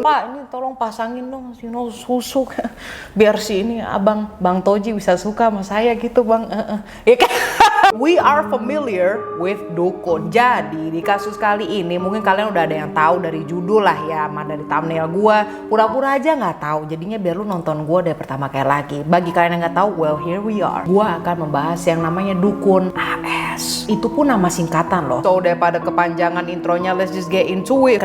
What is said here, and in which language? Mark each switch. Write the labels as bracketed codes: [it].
[id] Pak, ini tolong pasangin dong susu biar si ini Bang Toji bisa suka sama saya gitu bang. Ya kan? [en] We are familiar with dukun. [id] Jadi di kasus kali ini mungkin kalian udah ada yang tahu dari judul lah ya, sama dari thumbnail gue. Pura-pura aja nggak tahu. Jadinya biar lu nonton gue dari pertama kali lagi. Bagi kalian yang nggak tahu, [en] well here we are. [id] Gue akan membahas yang namanya dukun AS. Itu pun nama singkatan loh. [en] So [id] daripada kepanjangan intronya, [en] let's just get into it.